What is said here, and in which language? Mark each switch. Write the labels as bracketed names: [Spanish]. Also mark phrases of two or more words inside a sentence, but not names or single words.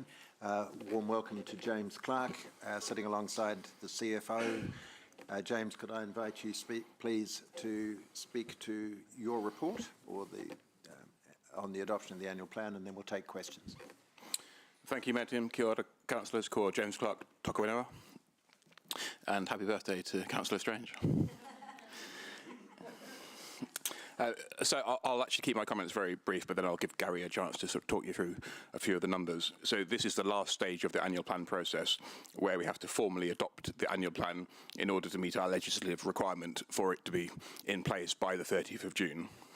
[English] Warm welcome to James Clark, sitting alongside the CFO. James, could I invite you, please, to speak to your report or on the adoption of the annual plan, and then we'll take questions. Thank you, Mayor Tim. [Māori] Kia ora, Councillors. Ko James Clark, toka whenua. [English] And happy birthday to Councillor Strange. So I'll actually keep my comments very brief, but then I'll give Gary a chance to sort of talk you through a few of the numbers. So this is the last stage of the annual plan process where we have to formally adopt the annual plan in order to meet our legislative requirement for it to be in place by the 30th of June.